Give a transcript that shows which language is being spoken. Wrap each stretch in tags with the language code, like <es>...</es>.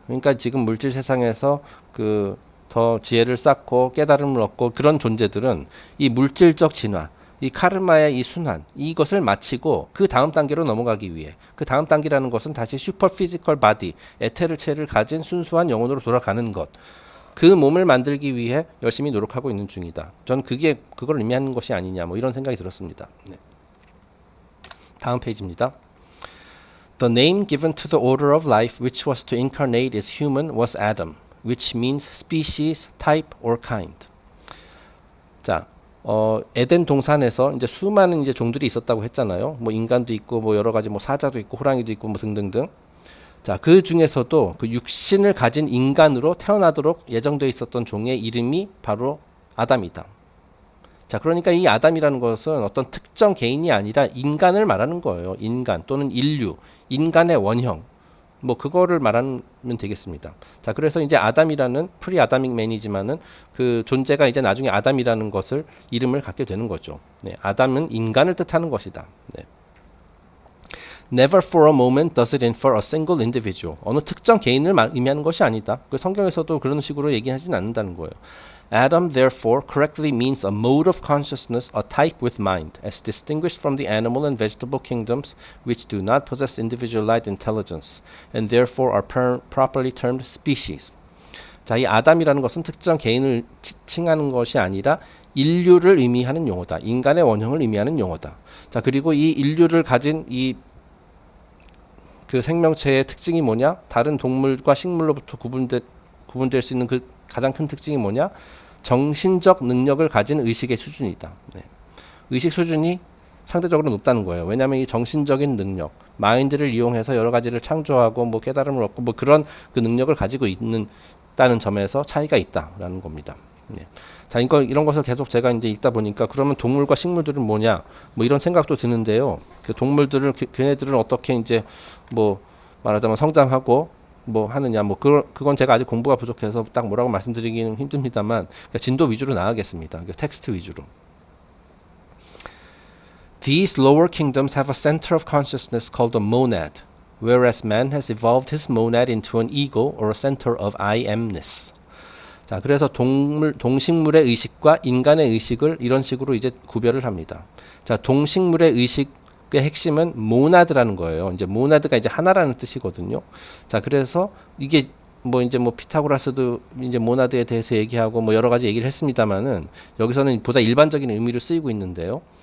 <ko>그러니까 지금 물질 세상에서 더 지혜를 쌓고 깨달음을 얻고 그런 존재들은 이 물질적 진화, 이 카르마의 이 순환, 이것을 마치고 그 다음 단계로 넘어가기 위해, 그 다음 단계라는 것은 다시 슈퍼 피지컬 바디, 에테르체를 가진 순수한 영혼으로 돌아가는 것, 그 몸을 만들기 위해 열심히 노력하고 있는 중이다. 전 그걸 의미하는 것이 아니냐, 뭐 이런 생각이 들었습니다. 네. 다음 페이지입니다.</ko> <en>The name given to the order of life which was to incarnate as human was Adam, which means species, type, or kind.</en> <ko>자, 에덴 동산에서 이제 수많은 이제 종들이 있었다고 했잖아요. 뭐 인간도 있고, 뭐 여러 가지 뭐 사자도 있고, 호랑이도 있고, 뭐 등등등. 자, 그 중에서도 그 육신을 가진 인간으로 태어나도록 예정되어 있었던 종의 이름이 바로 아담이다. 자, 그러니까 이 아담이라는 것은 어떤 특정 개인이 아니라 인간을 말하는 거예요. 인간 또는 인류, 인간의 원형. 뭐 그거를 말하면 되겠습니다. 자, 그래서 이제 아담이라는 프리 아다믹 맨이지만은 그 존재가 이제 나중에 아담이라는 것을 이름을 갖게 되는 거죠. 네, 아담은 인간을 뜻하는 것이다. 네.</ko> <en>Never for a moment does it infer a single individual.</en> <ko>어느 특정 개인을 의미하는 것이 아니다. 그 성경에서도 그런 식으로 얘기하진 않는다는 거예요.</ko> <en>Adam therefore correctly means a mode of consciousness, a type with mind, as distinguished from the animal and vegetable kingdoms which do not possess individualized intelligence, and therefore are properly termed species.</en> <ko>자, 이 아담이라는 것은 특정 개인을 칭하는 것이 아니라 인류를 의미하는 용어다. 인간의 원형을 의미하는 용어다. 자, 그리고 이 인류를 가진 그 생명체의 특징이 뭐냐? 다른 동물과 식물로부터 구분될 수 있는 그 가장 큰 특징이 뭐냐? 정신적 능력을 가진 의식의 수준이다. 네. 의식 수준이 상대적으로 높다는 거예요. 왜냐하면 이 정신적인 능력, 마인드를 이용해서 여러 가지를 창조하고 뭐 깨달음을 얻고 뭐 그런 그 능력을 가지고 있다는 점에서 차이가 있다라는 겁니다. 네. 자, 이런 것을 계속 제가 이제 읽다 보니까 그러면 동물과 식물들은 뭐냐? 뭐 이런 생각도 드는데요. 그 동물들을 걔네들은 어떻게 이제 뭐 말하자면 성장하고 뭐 하느냐, 뭐 그건 제가 아직 공부가 부족해서 딱 뭐라고 말씀드리기는 힘듭니다만 그러니까 진도 위주로 나가겠습니다. 그러니까 텍스트 위주로.</ko> <en>These lower kingdoms have a center of consciousness called a monad, whereas man has evolved his monad into an ego or a center of I amness.</en> <ko>자, 그래서 동식물의 의식과 인간의 의식을 이런 식으로 이제 구별을 합니다. 자, 동식물의 의식의 핵심은 모나드라는 거예요. 이제 모나드가 이제 하나라는 뜻이거든요. 자, 그래서 이게 뭐 이제 뭐 피타고라스도 이제 모나드에 대해서 얘기하고 뭐 여러 가지 얘기를 했습니다만은 여기서는 보다 일반적인 의미로 쓰이고 있는데요.</ko>